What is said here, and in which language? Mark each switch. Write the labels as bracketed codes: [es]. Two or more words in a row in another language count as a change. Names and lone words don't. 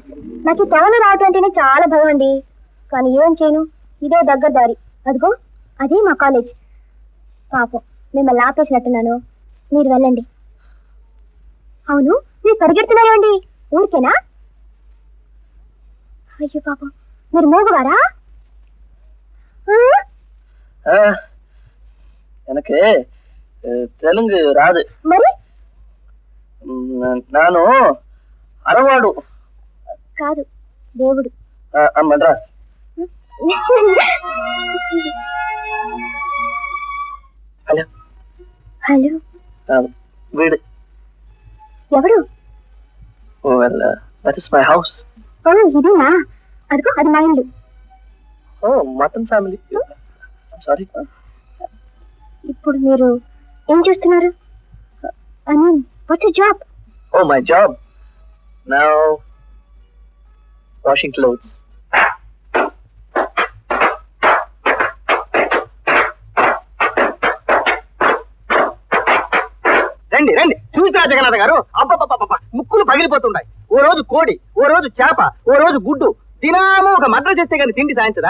[te] నాకు ఈ టౌన్ రావటం అంటేనే చాలా భయం అండి, కానీ ఏం చేయను, ఇదే దగ్గర దారి. అదిగో అదే మా కాలేజ్. పాపం మిమ్మల్ని ఆపేసినట్టున్నాను, మీరు వెళ్ళండి. అవును, మీరు పరిగెడుతున్నారేమండి? ఊరికేనా? అయ్యో పాపం, మీరు మూగువారా? [ta] எனக்கு தெலுங்கு రాదు. [te] మరి నాను అరవాడు కాదు, దేవుడు. మద్రాస్. హలో హలో, వీడు ఎవడు? [en] That is my house. [te] ఓ ఇదేనా? అదిగో అది మా ఇల్లు. [en] Oh mutton family. Sorry. [te] ఇప్పుడు మీరు ఏం చేస్తున్నారు? [en] I mean what's your job? Oh, my job. Now, washing clothes. [te] రండి రండి, చూసిరా జగన్నాథ గారు. అబ్బబ్బబ్బబ్బ, ముక్కులు పగిలిపోతుంటాయి. ఓ రోజు కోడి, ఓ రోజు చేప, ఓ రోజు గుడ్డు, దినాము ఒక మద్ర చేస్తే కానీ తిండి సాయించదా?